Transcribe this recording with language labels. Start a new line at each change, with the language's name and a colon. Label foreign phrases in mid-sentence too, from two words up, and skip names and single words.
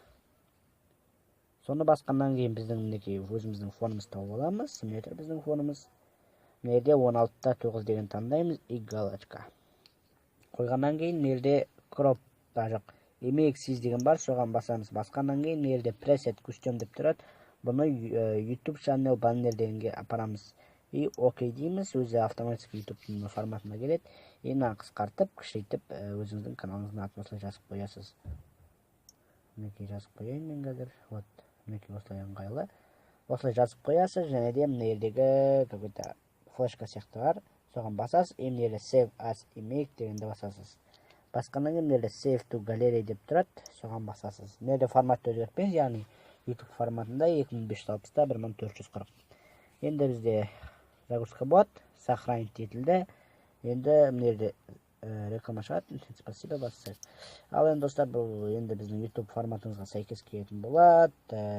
Kazakh: Соны басқаннан кейін біздің мінекей өзіміздің фонымыз тауып аламыз. Міне тұр біздің фонымыз. Мына жерде 16:9 деген таңдаймыз.
Russian: И галочка.
Kazakh: Қойғаннан кейін мына жерде
English: crop MX
Kazakh: деген бар, соған басамыз. Басқаннан кейін мына жерде
English: preset custom
Kazakh: деп тұрады. Бұны
English: YouTube channel banner
Kazakh: дегенге апарамыз. И окей дейміз, өзі автоматически YouTube форматына келеді. Мына қысқартып, кішірейтіп, өзіңіздің каналыңыздың атын осылай жазып қоясыз. Мінекей жазып қояйын мен қазір. Мінекей осылай ыңғайлы. Осылай жазып қоясыз, және де мына жердегі
Russian: какой-то флешка
Kazakh: сияқты бар. Соған басасыз. Мына жерде
English: save as image
Kazakh: дегенде басасыз. Басқаннан кейін мына жерде
English: save to gallery
Kazakh: деп тұрады. Соған басасыз. Мына жерде форматты өзгертпеңіз, яғни YouTube форматында 2560-та 1440. Енді бізде загрузка болады, сохранить етілді. Енді мына жерде реклама шығады. Спасибо, бассайыз. Ал енді достар, бұл енді біздің YouTube форматымызға сәйкес келетін болады.